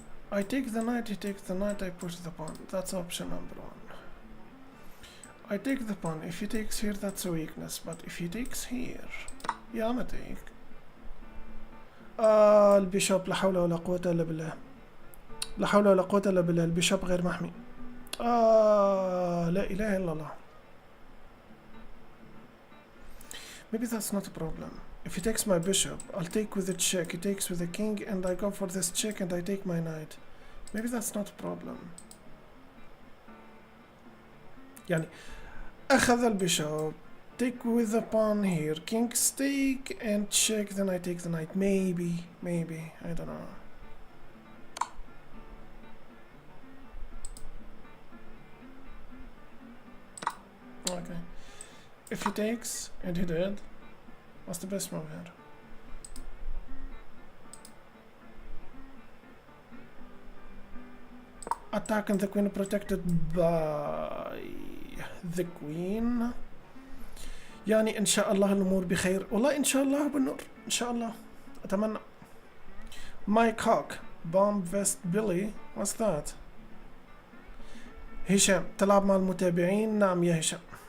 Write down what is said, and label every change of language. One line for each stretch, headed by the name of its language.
English: I take the knight, he takes the knight, I push the pawn. That's option number one. I take the pawn. If he takes here, that's a weakness. But if he takes here, yeah, I'm a take.
Arabic: البيشوب لا حول ولا قوة إلا بالله. لا حول ولا قوة إلا بالله. البيشوب غير محمي. لا إله إلا الله.
English: Maybe that's not a problem. If he takes my bishop, I'll take with the check. He takes with the king, and I go for this check, and I take my knight. Maybe that's not a problem.
Arabic: يعني أخذ البيشوب.
English: Take with the pawn here. King stake and check. Then I take the knight. Maybe. I don't know. Okay. If he takes, and he did, what's the best move here? Attack and the queen protected by the queen.
Arabic: يعني إن شاء الله الأمور بخير. والله إن شاء الله بالنور. إن شاء الله. أتمنى. Mike Hawk.
English: Bomb Vest Billy. What's that?
Arabic: هشام تلعب مع المتابعين؟ نعم يا هشام.